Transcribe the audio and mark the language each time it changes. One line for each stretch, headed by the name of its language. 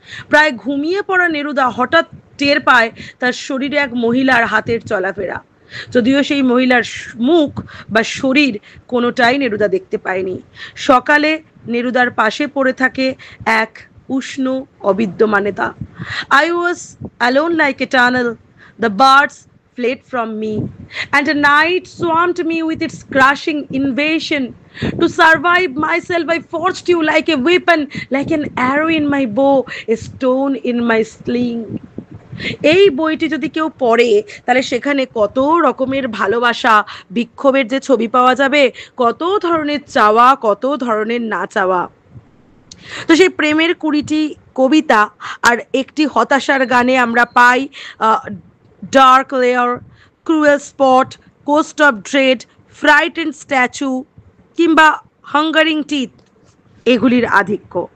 Bangla: প্রায় ঘুমিয়ে পড়া নেরুদা হঠাৎ টের পায় তার শরীরে এক মহিলার হাতের চলাফেরা, যদিও সেই মহিলার মুখ বা শরীর কোনোটাই নেরুদা দেখতে পায়নি। সকালে নেরুদার পাশে পড়ে থাকে এক উষ্ণ অবিদ্যমানেতা।
English: I was alone like a tunnel. The birds fled from me, and a night swarmed me with its crushing invasion. To survive myself, I forged you like a weapon, like an arrow in my bow, a stone in my sling.
Bangla: এই বইটি যদি কেউ পড়ে তাহলে সেখানে কত রকমের ভালোবাসা, বিক্ষোভের যে ছবি পাওয়া যাবে, কত ধরনের চাওয়া, কত ধরনের না চাওয়া। তো সেই প্রেমের 20টি কবিতা আর একটি হতাশার গানে আমরা পাই
English: dark lair, cruel spot, coast of dread, frightened statue কিংবা hungering teeth
Bangla: এগুলির আধিক্য।